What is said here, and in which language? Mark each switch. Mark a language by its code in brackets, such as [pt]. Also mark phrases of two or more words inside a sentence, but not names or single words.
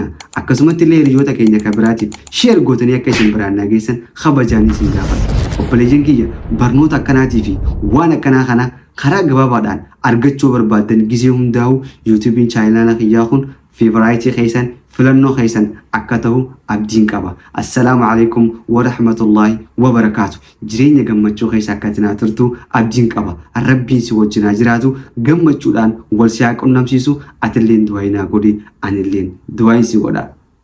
[om] Akkasumatti illee hiriyoota keenya kan biraatiif sheer gootanii akka isin biraan nageessan kabajanii isin gaafadha. Obboleeyyan kiyya barnoota akkanaatii fi waan akkanaa kana karaa gabaabaadhaan argachuu barbaadan gisee hundaa'u yuutuubiin chaayinaala kiyyaa kun feevaraayitii keessan filannoo keessan akka ta'u abdiin qaba. [ar] السلام عليكم ورحمة الله وبركاته. [om] Jireenya gammachuu keessa akka tinaa turtu abdiin qaba. Rabbiin si wajjinaa jiraatu gammachuudhaan wal si haa qunnamsiisu. Atilleen du'aa naa godhi, anilleen du'aa si godha.